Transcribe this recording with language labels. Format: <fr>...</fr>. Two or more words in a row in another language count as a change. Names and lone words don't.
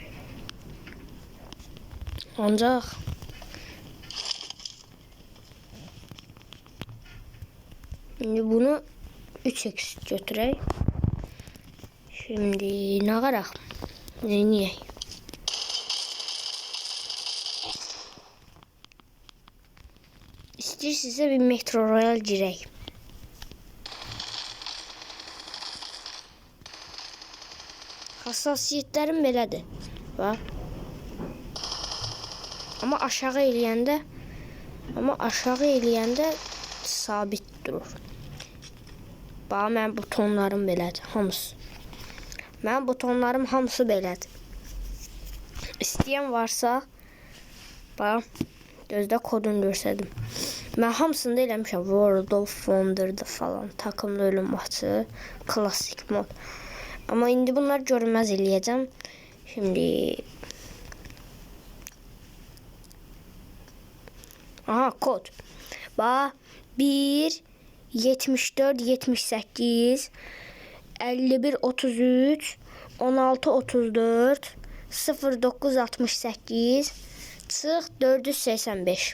<tr>Ancak şimdi</tr> <az>bunu 3x götürək.</az> <tr>Şimdi ne</tr> <az>qaraq? Niye? İstəyirsinizsə bir Metro Royal girək. Hassasiyetlərim belədir. Bax. Amma aşağı eləyəndə sabit durur. Bax, mənim butonlarım belədir, hamısı. Mənim butonlarım hamısı belədir. İstəyən varsa, bax, gözdə kodunu görsədim. Mən hamısını da eləmişəm.</az> <tr>World of Wonder'da falan, takımlı ölüm maçı, klasik mod.</tr> <az>Amma indi bunlar görünməz eləyəcəm. Şimdi... Aha, kod. Bax, 1, 74, 78, 51, 33, 16, 34, 09, 68, çıx 485.</az>